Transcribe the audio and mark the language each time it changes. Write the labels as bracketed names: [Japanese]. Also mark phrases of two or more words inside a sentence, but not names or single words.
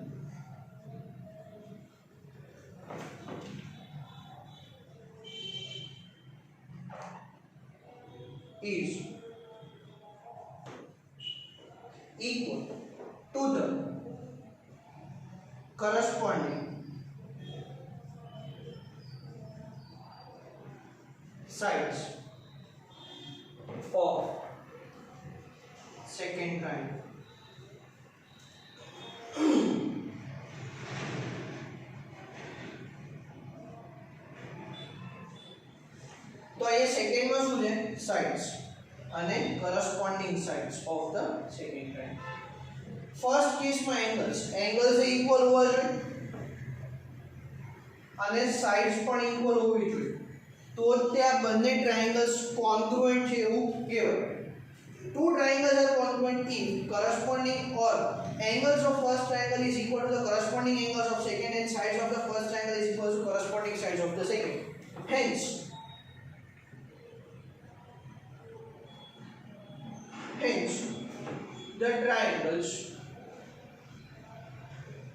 [English] is equal to the corresponding sides of second triangle. [Hindi] तो ये सेकंड में [Gujarati] શું છે [English] sides અને corresponding sides of the second triangle. First case [Gujarati] માં [English] angles equal [Gujarati] હોવા જોઈએ અને sides પણ equal હોવી જોઈએ તો તે આ બંને [English] triangles congruent [Gujarati] છે એવું કહેવાય. [English] Two triangles are congruent if corresponding or angles of first triangle is equal to the corresponding angles of second and sides of the first triangle is equal to corresponding sides of the second. Hence the triangles